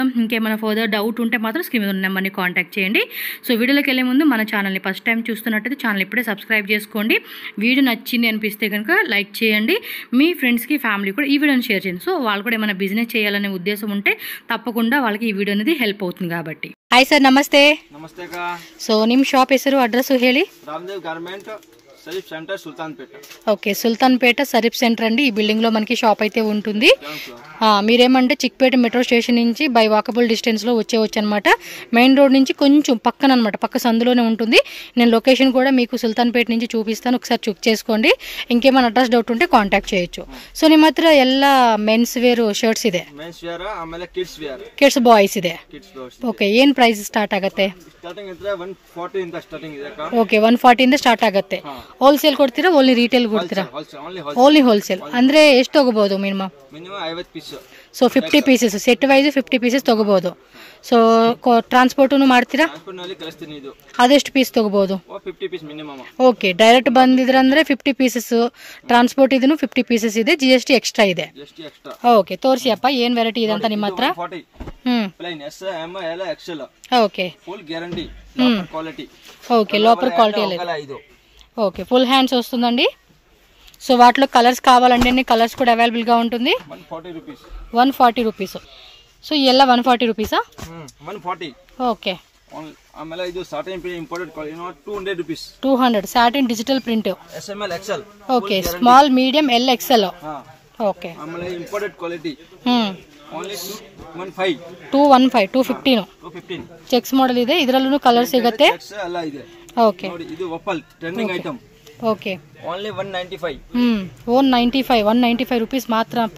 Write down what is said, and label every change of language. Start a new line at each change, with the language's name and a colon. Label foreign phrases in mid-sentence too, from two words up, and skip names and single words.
Telugu: ఇంకేమైనా
English: further doubt
Telugu: ఉంటే మాత్రం స్క్రీన్ మీద ఉన్న నెంబర్ని కాంటాక్ట్ చేయండి. సో వీడియోలోకి వెళ్ళే ముందు మన ఛానల్ని
English: first time
Telugu: చూస్తున్నట్టయితే ఛానల్ ఇప్పుడే సబ్స్క్రైబ్ చేసుకోండి. వీడియో నచ్చింది అనిపిస్తే కనుక లైక్ చేయండి. మీ ఫ్రెండ్స్కి, ఫ్యామిలీ కూడా ఈ వీడియోని షేర్ చేయండి. సో వాళ్ళు కూడా ఏమైనా బిజినెస్ చేయాలనే ఉద్దేశం ఉంటే తప్పకుండా వాళ్ళకి ఈ వీడియో అనేది ಹೆಲ್ಪ್ అవుతుంది. కాబట్టి
English: hi sir,
Telugu: ನಮಸ್ತೆ.
Kannada: ನಮಸ್ತೆ. ಸೊ ನಿಮ್ಮ ಶಾಪ್ ಹೆಸರು, ಅಡ್ರೆಸ್ ಹೇಳಿ.
Telugu: రామ్దేవ్ గార్మెంట్, షరీఫ్ సెంటర్, సుల్తాన్పేట. ఓకే, సుల్తాన్పేట షరీఫ్ సెంటర్ అండి. ఈ బిల్డింగ్ లో మనకి షాప్ అయితే ఉంటుంది. మీరేమంటే చిక్పేట మెట్రో స్టేషన్ నుంచి
English: by walkable distance
Telugu: లో వచ్చేవచ్చు అనమాట.
English: main road
Telugu: నుంచి కొంచెం పక్కన అనమాట, పక్క సందులోనే ఉంటుంది. నేను లొకేషన్ కూడా మీకు సుల్తాన్పేట నుంచి చూపిస్తాను, ఒకసారి చెక్ చేసుకోండి. ఇంకేమైనా
English: address doubt
Telugu: ఉంటే కాంటాక్ట్ చేయొచ్చు.
Kannada: ಸೊ ನಿಮ್ಮ ಹತ್ರ ಎಲ್ಲ
English: mens wear shirts
Kannada: ಇದೆ,
English: mens wear,
Kannada: ಆಮೇಲೆ
English: kids boys
Kannada: ಇದೆ. ಓಕೆ, ಏನು
English: price start
Kannada: ಆಗುತ್ತೆ? ಸ್ಟಾರ್ಟಿಂಗ್ ಇದ್ರೆ 140 ಇಂದ ಸ್ಟಾರ್ಟಿಂಗ್ ಇದೆ. ಓಕೆ, 140 ಇಂದ ಸ್ಟಾರ್ಟ್ ಆಗುತ್ತೆ. ಹೋಲ್ಸೇಲ್ ಕೊಡ್ತೀರಾ,
English: only retail
Kannada: ಕೊಡ್ತೀರಾ?
English: only wholesale.
Kannada: ಅಂದ್ರೆ ಎಷ್ಟು ತಗೋಬಹುದು ಮಿನಿಮಮ್? 50 ಪೀಸ್. ಸೊ 50
English: pieces set wise 50 pieces
Kannada: ತಗೋಬಹುದು. ಸೊ ಟ್ರಾನ್ಸ್ಪೋರ್ಟನ್ನು ಮಾಡ್ತೀರಾ? ಅದೆಷ್ಟು ಪೀಸ್ ತಗೋಬಹುದು? 50
English: piece minimum. okay, direct
Kannada: ಬಂದಿದ್ರಂದ್ರೆ 50 ಪೀಸಸ್, ಟ್ರಾನ್ಸ್ಪೋರ್ಟ್ ಇದನ್ನು 50 ಪೀಸಸ್ ಇದೆ,
English: GST extra
Kannada: ಇದೆ. ಓಕೆ, ತೋರಿಸಿ ಅಪ್ಪ ಏನ್ ವೆರೈಟಿ ಇದೆ ಅಂತ ನಿಮ್ಮ ಹತ್ರ.
English: plain S, M, L, XL.
Kannada: ಓಕೆ,
English: full guarantee,
Telugu: లోపర్ క్వాలిటీ. ఓకే, లోపర్ క్వాలిటీ లేదు. ఓకే,
English: full hands
Telugu: వస్తుందండి. సో వాటిలో కలర్స్ కావాలండి, అన్ని కలర్స్ కూడా అవైలబుల్గా ఉంటుంది. 140 రూపీస్. సో ಎಲ್ಲ 140 రూపీసా? 140. ఓకే.
Kannada: ಆಮೇಲೆ ಇದು
English: satin print imported quality 200 rupees. 200 satin digital print. SML XL. okay, small, medium, L, XL. okay.
Kannada: ಆಮೇಲೆ
English: imported quality only
Kannada: 215. 215
English: checks model
Kannada: ಇದೆ, ಇದರಲ್ಲೂ ಕಲರ್ ಸಿಗುತ್ತೆ. ಚೆಕ್ಸ್ ಎಲ್ಲ ಇದೆ. ಓಕೆ, ನೋಡಿ ಇದು
English: waffle trending item.
Kannada: ಓಕೆ, ಓನ್ಲಿ 195. 195 ರೂಪೀಸ್ ಮಾತ್ರ ಅಪ್ಪ.